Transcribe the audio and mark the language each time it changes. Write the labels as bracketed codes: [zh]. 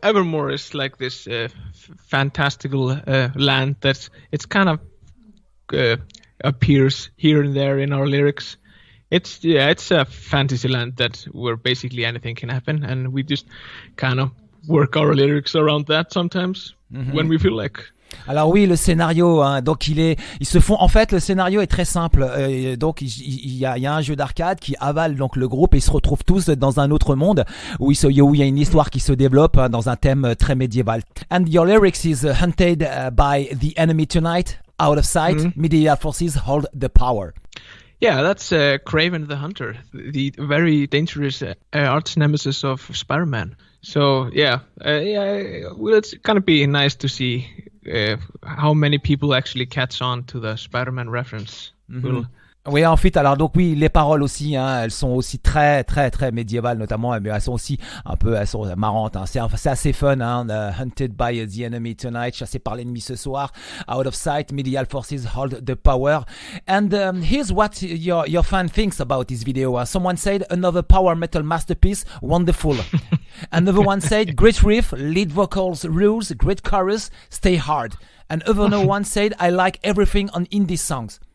[en] Evermore is like this fantastical land that it's kind of appears here and there in our lyrics. It's a fantasy land that where basically anything can happen, and we just kind of work our lyrics around that sometimes when we feel like. [fr] Alors oui, le scénario, hein, donc ils se font. En fait, le scénario est très simple. Donc il y a un jeu d'arcade qui avale donc le groupe et ils se retrouvent tous dans un autre monde où il y a une histoire qui se développe hein, dans un thème très médiéval. [en] And your lyrics is hunted by the enemy tonight, out of sight. Medieval forces hold the power. Yeah, that's Kraven the Hunter, the very dangerous arch nemesis of Spider-Man. So well, it's gonna be nice to see how many people actually catch on to the Spider-Man reference. [fr] Oui, en fait, alors donc oui, les paroles aussi, hein, elles sont aussi très très très médiévales notamment, mais elles sont aussi elles sont marrantes. Hein. C'est assez fun. Hein, [en] hunted by the enemy tonight, [fr] chassé par l'ennemi ce soir. [en] Out of sight, medieval forces hold the power. And here's what your fan thinks about this video. Someone said another power metal masterpiece, wonderful. Another one said great riff, lead vocals, rules, great chorus, stay hard. And another one said I like everything on indie songs.